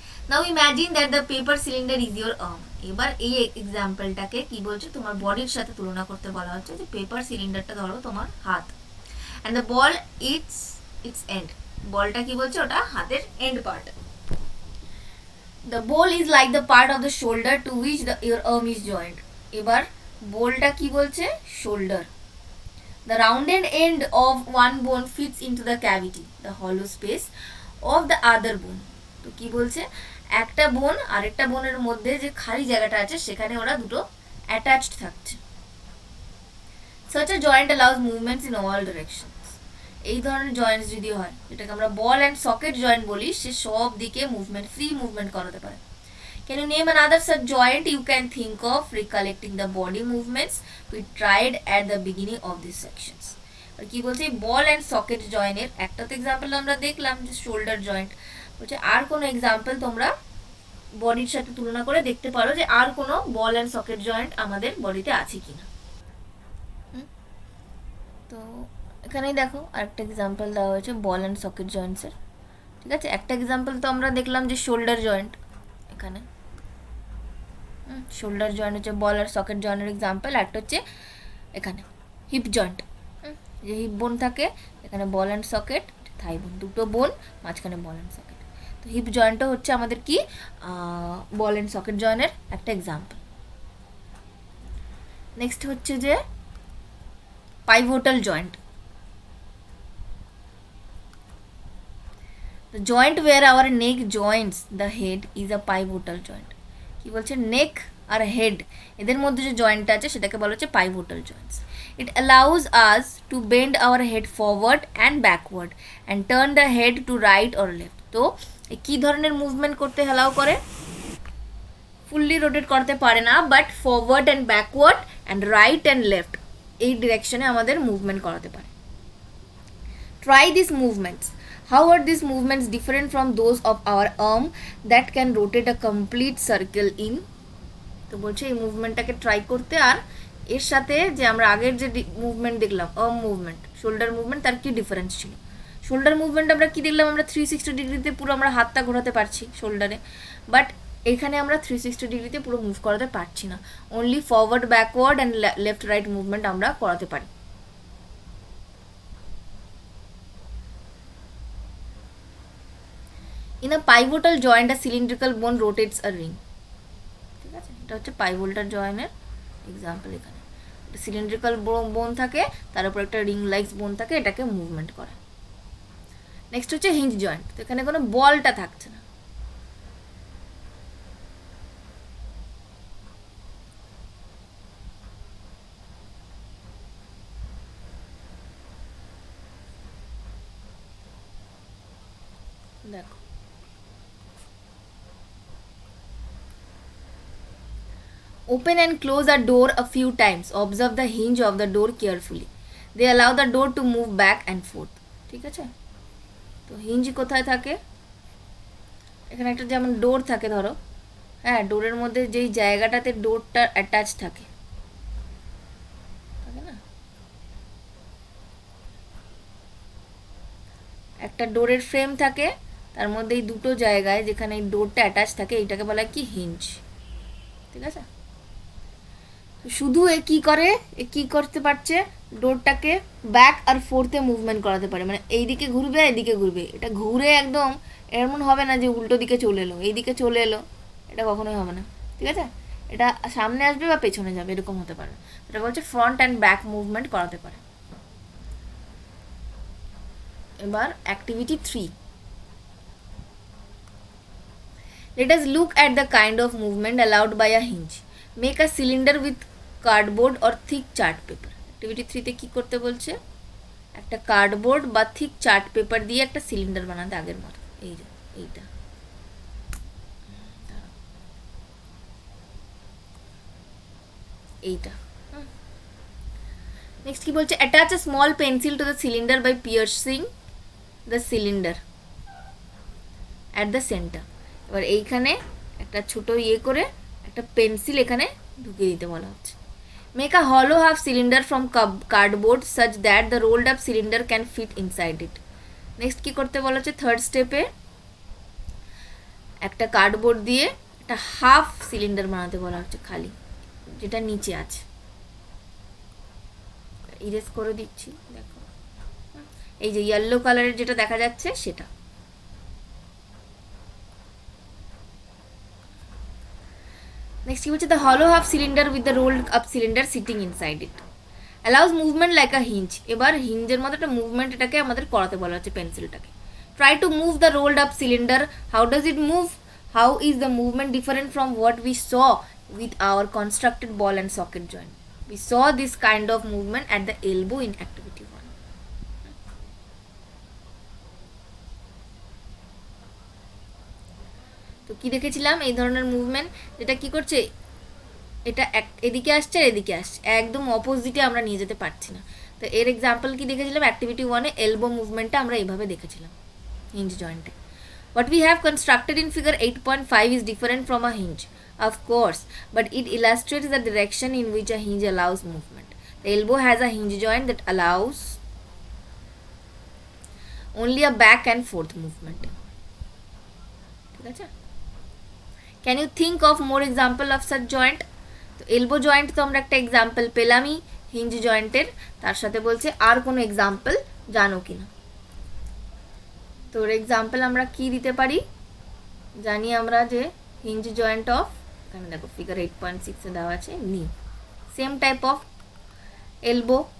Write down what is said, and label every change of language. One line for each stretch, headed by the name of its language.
English: Now imagine that the paper cylinder is your arm.
Bangla: এবার এই এক্সাম্পলটাকে কি বলছে, তোমার বডির সাথে তুলনা করতে বলা হচ্ছে, যে পেপার সিলিন্ডারটা ধরো তোমার হাত,
English: And the ball its end.
Bangla: বলটা কি বলছে, ওটা হাতের and part.
English: The ball is like the part of the shoulder to which your arm is joint.
Bangla: এবার বলটা কি বলছে, shoulder.
English: The rounded end of one bone fits into the cavity, the hollow space of the other bone.
Bangla: তো কি বলছে, একটা বোন আরেকটা বোনের মধ্যে যে খালি জায়গাটা আছে সেখানে ওরা দুটো অ্যাটাচড থাকছে।
English: Such a joint allows movements in all directions.
Bangla: এই ধরনের জয়েন্টস যদি হয়, যেটাকে আমরা বল অ্যান্ড সকেট জয়েন্ট বলি, সে সব দিকে মুভমেন্ট, ফ্রি মুভমেন্ট করাতে পারে।
English: Can you name another such joint you can think of recollecting the body movements we tried at the beginning of these sections?
Bangla: আর কি বলছে, বল অ্যান্ড সকেট জয়েন্টের একটা তো এক্সাম্পল আমরা দেখলাম যে শোল্ডার জয়েন্ট, বলছে আর কোনো এক্সাম্পল তোমরা বডির সাথে তুলনা করে দেখতে পারো যে আর কোনো বল অ্যান্ড সকেট জয়েন্ট আমাদের বডিতে আছে কিনা। তো এখানেই দেখো আরেকটা এক্সাম্পল দেওয়া হয়েছে বল অ্যান্ড সকেট জয়েন্টসের, ঠিক আছে। একটা এক্সাম্পল তো আমরা দেখলাম যে শোল্ডার জয়েন্ট, এখানে শোল্ডার জয়েন্ট হচ্ছে বল আর সকেট জয়েন্টের এক্সাম্পল। একটা হচ্ছে এখানে হিপ জয়েন্ট, যে হিপ বোন থাকে, এখানে বল অ্যান্ড সকেট, থাই বোন, দুটো বোন, মাঝখানে বল অ্যান্ড সকেট। তো হিপ জয়েন্টটা হচ্ছে আমাদের কি বল অ্যান্ড সকেট জয়েন্টের একটা এক্সাম্পল। নেক্সট হচ্ছে যে pivotal joint.
English: The joint where our neck joins the head is a pivotal joint.
Bangla: কি বলছে, নেক আর হেড এদের মধ্যে যে জয়েন্টটা আছে সেটাকে বলা হচ্ছে pivotal joints.
English: It allows us to bend our head forward and backward and turn the head to right or left.
Bangla: তো কি ধরনের মুভমেন্ট করতে অ্যালাউ করে? ফুললি রোটেট করতে পারে না, but forward and backward and right and left এই ডিরেকশনে আমাদের মুভমেন্ট করাতে পারে.
English: Try these movements. How are these movements different from those of our arm that can rotate a complete circle in?
Bangla: তো বলছে এই মুভমেন্টটাকে ট্রাই করতে, আর এর সাথে যে আমরা আগের যে মুভমেন্ট দেখলাম আর্ম মুভমেন্ট, শোল্ডার মুভমেন্ট, তার কি ডিফারেন্স ছিল? শোল্ডার মুভমেন্ট আমরা কি দেখলাম, আমরা 360 ডিগ্রিতে পুরো আমরা হাতটা ঘোরাতে পারছি শোল্ডারে, বাট এখানে আমরা 360 ডিগ্রিতে পুরো মুভ করাতে পারছি না, only forward backward and left right movement আমরা করাতে পারি.
English: In a pivotal joint, a cylindrical bone rotates a ring.
Bangla: ঠিক আছে, এটা হচ্ছে pivotal জয়েন্টের এক্সাম্পল. এখানে একটা সিলিন্ড্রিক্যাল বোন থাকে, তার উপর একটা রিং লাইকস বোন থাকে, এটাকে মুভমেন্ট করে. নেক্সট হচ্ছে হিঞ্জ জয়েন্ট. তো এখানে কোনো বলটা থাকছে না, দেখো
English: open and close a door a few times. Observe the hinge of the door carefully. They allow the door to move back and forth.
Bangla: ঠিক আছে, তো হিঞ্জ কোথায় থাকে? এখানে একটা যেমন ডোর থাকে, ধরো, হ্যাঁ, ডোরের মধ্যে যেই জায়গাটাতে ডোরটা অ্যাটাচ থাকে, না, একটা ডোরের ফ্রেম থাকে, তার মধ্যে এই দুটো জায়গায় যেখানে এই ডোরটা অ্যাটাচ থাকে এইটাকে বলা হয় কি, হিঞ্জ. ঠিক আছে, শুধু এ কি করে, এ কি করতে পারছে, ডোরটাকে ব্যাক আর ফোর্থে মুভমেন্ট করাতে পারে, মানে এইদিকে ঘুরবে এদিকে ঘুরবে, এটা ঘুরে একদম এমন হবে না যে উল্টো দিকে চলে এলো, এইদিকে চলে এলো, এটা কখনোই হবে না. ঠিক আছে, এটা সামনে আসবে বা পেছনে যাবে, এরকম হতে পারে. এটা বলছে ফ্রন্ট অ্যান্ড ব্যাক মুভমেন্ট করাতে পারে. এবার activity 3.
English: Let us look at the kind of movement allowed by a hinge. Make a cylinder with cardboard or thick chart paper.
Bangla: Activity 3 কি করতে বলছে, একটা কার্ডবোর্ড বা থিক চার্ট পেপার দিয়ে একটা সিলিন্ডার বানাতে, আগের মতো. এই যে এইটা, এইটা. নেক্সট কি বলছে,
English: attach a small pencil to the cylinder by piercing the cylinder at the center.
Bangla: এবার এইখানে একটা ছোট ইয়ে করে একটা পেন্সিল এখানে ঢুকিয়ে দিতে বলা হচ্ছে.
English: Make a hollow half cylinder from cardboard such that the rolled up cylinder can fit inside it.
Bangla: Next কি করতে বলা হচ্ছে, থার্ড স্টেপে একটা কার্ডবোর্ড দিয়ে একটা হাফ সিলিন্ডার বানাতে বলা হচ্ছে, খালি যেটা নিচে আছে. ইরেজ করে দিচ্ছি, দেখো এই যে ইয়েলো কালারের যেটা দেখা যাচ্ছে সেটা. নেক্সট কি হচ্ছে,
English: The hollow half cylinder with the rolled up cylinder sitting inside it allows movement like a hinge.
Bangla: এবার হিঞ্জের মতো একটা মুভমেন্ট এটাকে আমাদের করাতে বলা হচ্ছে পেন্সিলটাকে.
English: Try to move the rolled up cylinder. How does it move? How is the movement different from what we saw with our constructed ball and socket joint? We saw this kind of movement at the elbow in activity 1.
Bangla: তো কি দেখেছিলাম, এই ধরনের movement যেটা কি করছে, এটা এদিকে আসছে আর এদিকে আসছে, একদম অপোজিটে আমরা নিয়ে যেতে পারছি না. তো এর এক্সাম্পল কি দেখেছিলাম, অ্যাক্টিভিটি 1-এ এলবো মুভমেন্টটা আমরা এইভাবে দেখেছিলাম হিঞ্জ জয়েন্টে.
English: What we have constructed in figure 8.5 is different from a hinge, of course, but it illustrates the direction in which a hinge allows movement. The elbow has a hinge joint that allows only a back and forth movement.
Bangla: ঠিক আছে,
English: can you think of more example of such joint?
Bangla: তো elbow joint তো আমরা একটা example পেলামই hinge জয়েন্টের, তার সাথে বলছে আর কোনো এক্সাম্পল জানো কিনা. তো ওর এক্সাম্পল আমরা কি দিতে পারি, জানি আমরা যে হিঞ্জ জয়েন্ট অফ, এখানে দেখো ফিগার 8.6-এ দেওয়া আছে, নি, সেম টাইপ অফ এলবো.